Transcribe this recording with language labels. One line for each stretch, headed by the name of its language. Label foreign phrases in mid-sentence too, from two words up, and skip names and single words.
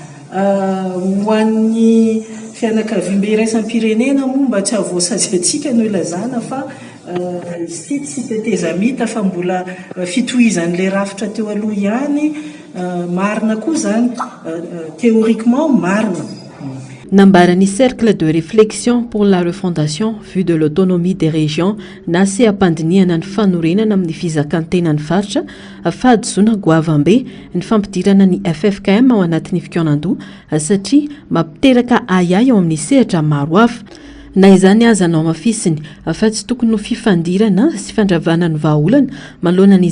Malagasy: ho an'ny fianakaviam-be iraisam-pirenena moa mba tsy avoasazy atsika no ilazana fa izy ty tsy tetezamita fa mbola fitohizan'le rafitra teo aloha ihany marina koa zany théoriquement marina Nambarani
French: cercle de réflexion pour la refondation vue de l'autonomie des régions
Malagasy: na seapandiniana ny fanorenana amin'ny fizakan-tena ny faritra afady zona goavambe ny fampidirana ny FFKM ao anatin'ny fikonan-doha satria mampiteraka ayay ao amin'ny sehatra maro hafa na izany aza anao mafisiny fa tsy tokony ho fifandirana sy fandravana ny vahaolana manoloana ny